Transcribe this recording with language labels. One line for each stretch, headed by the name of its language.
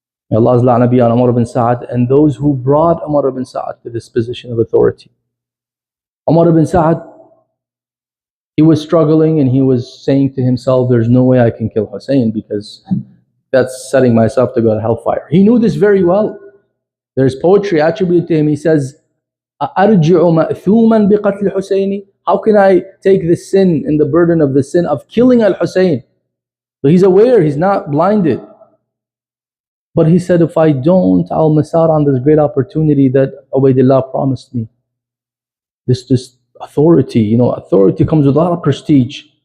English: May Allah's la'na be on Umar ibn Sa'd and those who brought Umar ibn Sa'd to this position of authority. Umar ibn Sa'd, he was struggling and he was saying to himself, there's no way I can kill Hussein, because that's setting myself to go to hellfire. He knew this very well. There's poetry attributed to him. He says,
Arabic: أَرْجِعُ مَأْثُومًا بِقَتْلِ حُسَيْنِ.
English: How can I take the sin and the burden of the sin of killing Al-Hussein? So he's aware, he's not blinded. But he said, if I don't, I'll miss out on this great opportunity that Ubaydullah promised me. This authority, authority comes with a lot of prestige.